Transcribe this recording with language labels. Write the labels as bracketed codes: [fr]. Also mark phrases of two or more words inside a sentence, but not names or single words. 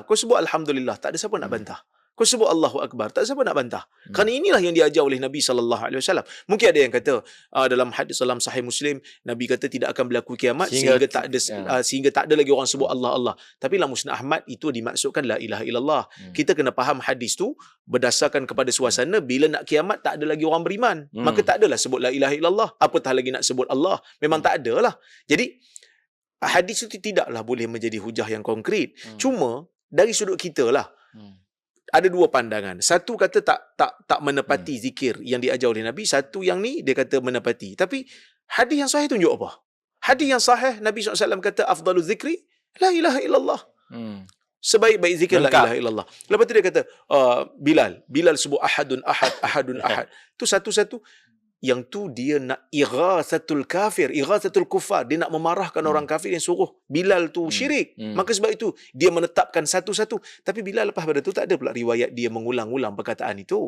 [ms] Kau sebut Alhamdulillah, tak ada siapa nak bantah. Kau sebut Allahu Akbar, tak siapa nak bantah. Kerana inilah yang diajar oleh Nabi SAW. Mungkin ada yang kata dalam hadis dalam Sahih Muslim, Nabi kata tidak akan berlaku kiamat sehingga tak ada lagi orang sebut Allah. Tapi dalam Musnad Ahmad itu dimaksudkan [ar] لا إله إلا الله. [ms] Kita kena faham hadis tu berdasarkan kepada suasana bila nak kiamat tak ada lagi orang beriman. Maka tak adalah sebut [ar] لا إله إلا الله. [ms] Apatah lagi nak sebut Allah. Memang tak adalah. Jadi hadis itu tidaklah boleh menjadi hujah yang konkret. Cuma dari sudut kita lah, ada dua pandangan. Satu kata tak menepati zikir yang diajar oleh Nabi. Satu yang ni dia kata menepati. Tapi Hadis yang sahih tunjuk apa? Hadis yang sahih Nabi SAW kata [ar] أفضل الذكر لا إله إلا الله. [ms] Sebaik-baik zikir [ar] لا إله إلا الله. [ms] Lepas tu dia kata Bilal sebut [ar] أحد أحد. [ms] Tu satu-satu. Yang tu dia nak [ar] إغاظة الكافر إغاظة الكفار. [ms] Dia nak memarahkan orang kafir yang suruh Bilal tu syirik. Maka sebab itu dia menetapkan satu-satu. Tapi Bilal lepas pada tu tak ada pula riwayat dia mengulang-ulang perkataan itu.